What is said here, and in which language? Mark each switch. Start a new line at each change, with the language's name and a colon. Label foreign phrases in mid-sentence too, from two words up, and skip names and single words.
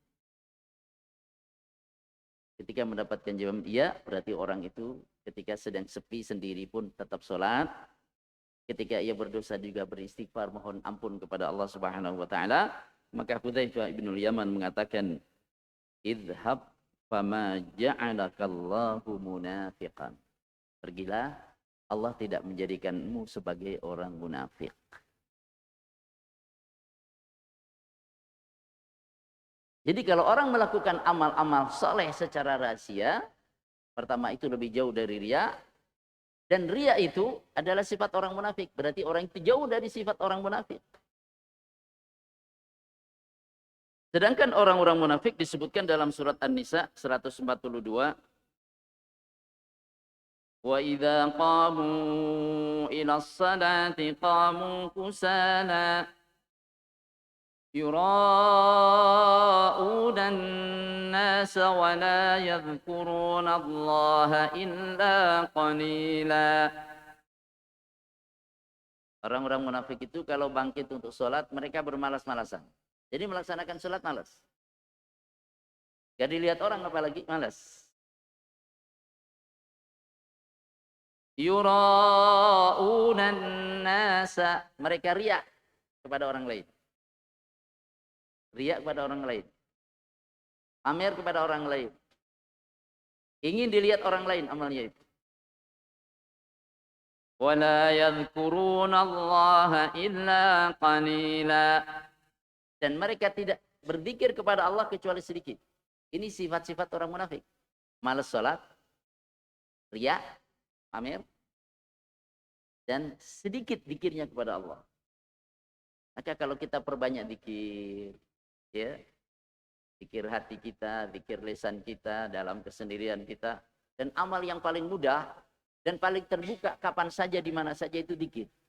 Indonesian: Ketika mendapatkan jawaban iya, berarti orang itu ketika sedang sepi sendiri pun tetap sholat. Ketika ia berdosa juga beristighfar, mohon ampun kepada Allah
Arabic: سبحانه وتعالى.
Indonesian: Maka Hudzaifah ibnul Yaman mengatakan,
Arabic: اذهب فما جعلك الله منافقا.
Indonesian: Pergilah, Allah tidak menjadikanmu sebagai orang munafik. Jadi kalau orang melakukan amal-amal soleh secara rahasia, pertama itu lebih jauh dari riya, dan riya itu adalah sifat orang munafik. Berarti orang itu jauh dari sifat orang munafik. Sedangkan orang-orang munafik disebutkan dalam surat An-Nisa 142.
Arabic: وإذا قاموا إلى الصلاة قاموا كسالى يراءون الناس ولا يذكرون الله إلا قليلا.
Indonesian: Orang-orang munafik itu kalau bangkit untuk sholat, mereka bermalas-malasan. Jadi melaksanakan sholat malas. Gak dilihat orang apalagi malas.
Arabic: يراءون الناس,
Indonesian: mereka riya kepada orang lain. Riya kepada orang lain. Pamer kepada orang lain. Ingin dilihat orang lain amalnya itu.
Arabic: ولا يذكرون الله إلا قليلا.
Indonesian: Dan mereka tidak berzikir kepada Allah kecuali sedikit. Ini sifat-sifat orang munafik. Malas salat, riya, pamer, dan sedikit zikirnya kepada Allah. Maka kalau kita perbanyak zikir, ya, zikir hati kita, zikir lisan kita, dalam kesendirian kita, dan amal yang paling mudah dan paling terbuka kapan saja, di mana saja, itu zikir.